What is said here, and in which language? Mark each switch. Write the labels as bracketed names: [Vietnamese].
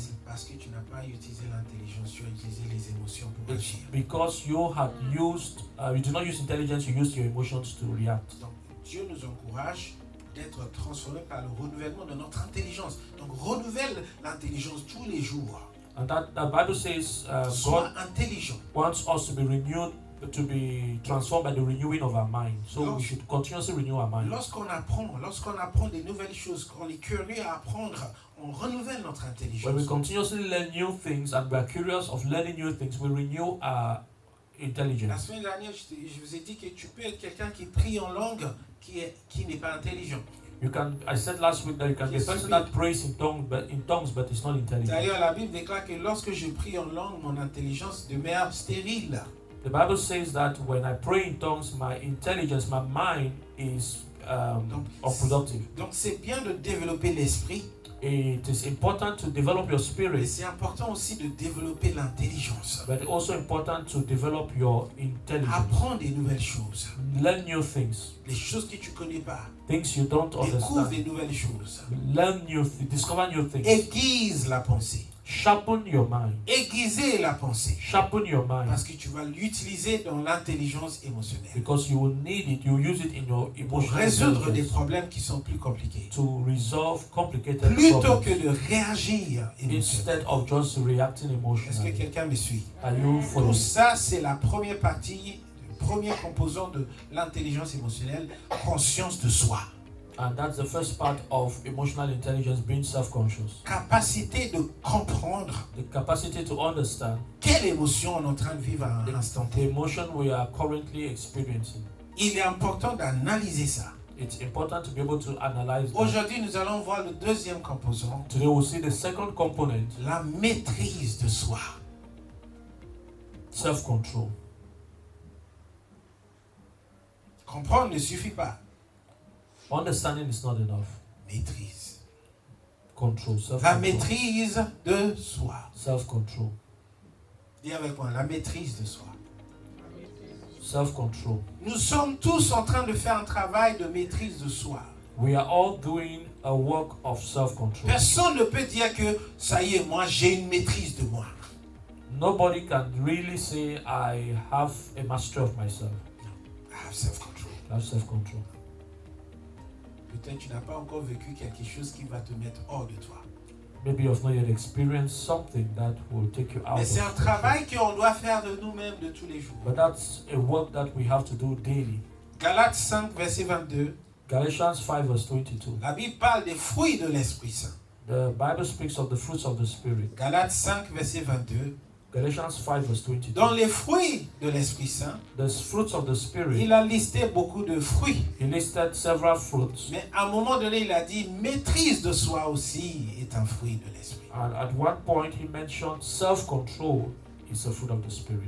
[French] c'est parce que tu n'as pas utilisé l'intelligence, tu as utilisé les émotions pour [English] It's [French] agir. [English] because you do not use intelligence, you use your emotions to react. [French] Donc, Dieu nous encourage d'être transformés par le renouvellement de notre intelligence. Donc, renouvelle l'intelligence tous les jours. [English] And that the Bible says [French] Sois [English] God [French] intelligent. [English] wants us to be renewed, to be transformed by the renewing of our mind. So we should continuously renew our mind. [French] Lorsqu'on apprend des nouvelles choses, qu'on est curieux à apprendre, on renouvelle notre [English] When we [French] intelligence. [English] continuously learn new things and we are curious of learning new things, we renew our [French] La [English] intelligence. [French] semaine dernière, je vous ai dit que tu peux être quelqu'un qui prie en langue qui n'est pas intelligent. [English] I said last week that you can be a person that prays in tongues but is not intelligent. [French] D'ailleurs, la Bible déclare que lorsque je prie en langue, mon intelligence demeure stérile. [English] The Bible says that when I pray in tongues, my intelligence, my mind is unproductive. [French] Donc c'est bien de développer l'esprit, [English] It is important to develop your [French] mais [English] spirit, [French] c'est important aussi de développer l'intelligence. [English] but also important to develop your intelligence. [French] Apprends des nouvelles choses, [English] Learn new things, [French] les choses que tu connais pas. [English] things you don't [French] Découvre [English] understand. [French] des nouvelles choses. [English] Discover new things. [French] Aiguise la pensée. [English] Sharpen your mind. [French] Aiguiser la pensée. [English] Sharpen your mind. [French] Parce que tu vas l'utiliser dans l'intelligence émotionnelle. [English] Because you will need it, you use it in your [French] Pour [English] emotional [French] résoudre des [English] intelligence [French] problèmes qui sont plus compliqués. [English] to resolve complicated [French] Plutôt [English] problems [French] que de réagir émotionnellement. [English] instead of just reacting [French] Est-ce que [English] emotionally. [French] quelqu'un me suit? [English] Are you [French] Tout [English] following? [French] ça, c'est la première partie, le premier composant de l'intelligence émotionnelle, conscience de soi. [English] And that's the first part of emotional intelligence, being self-conscious. [French] Capacité de comprendre [English] The capacity to understand [French] quelle émotion on est en train de vivre à un instant [English] the [French] T. [English] emotion we are currently experiencing. [French] Il est important d'analyser ça. [English] It's important to be able to analyze that. [French] Aujourd'hui, nous allons voir le deuxième composant, [English] Today we'll see the second component, [French] la maîtrise de soi. [English] self-control. [French] Comprendre ne suffit pas. [English] Understanding is not enough. [French] Maîtrise. [English] Control, [French] La [English] self-control. [French] maîtrise de soi. [English] Self-control. [French] Dis avec moi, la maîtrise de soi. [English] Self-control. [French] Nous sommes tous en train de faire un travail de maîtrise de soi. [English] We are all doing a work of self-control. [French] Personne ne peut dire que ça y est, moi j'ai une maîtrise de moi. [English] Nobody can really say, I have a mastery of myself. I have self-control. I have self-control. [French] Peut-être tu n'as pas encore vécu quelque chose qui va te mettre hors de toi. [English] Maybe you have not yet experienced something that will take you out. [French] Mais [English] of [French] c'est un [English] control. [French] travail qu'on doit faire de nous-mêmes de tous les jours. [English] But that's a work that we have to do daily. [French] Galates 5, verset 22. [English] Galatians 5 verse 22. [French] La Bible parle des fruits de l'Esprit Saint. [English] The Bible speaks of the fruits of the Spirit. [French] Galates 5, verset 22. [English] Galatians 5 verse 22. [French] Dans les fruits de l'Esprit Saint, [English] The fruits of the Spirit. [French] il a listé beaucoup de fruits. [English] He listed several fruits. [French] Mais à un moment donné, il a dit maîtrise de soi aussi est un fruit de l'Esprit. [English] And at one point he mentioned self-control is a fruit of the Spirit.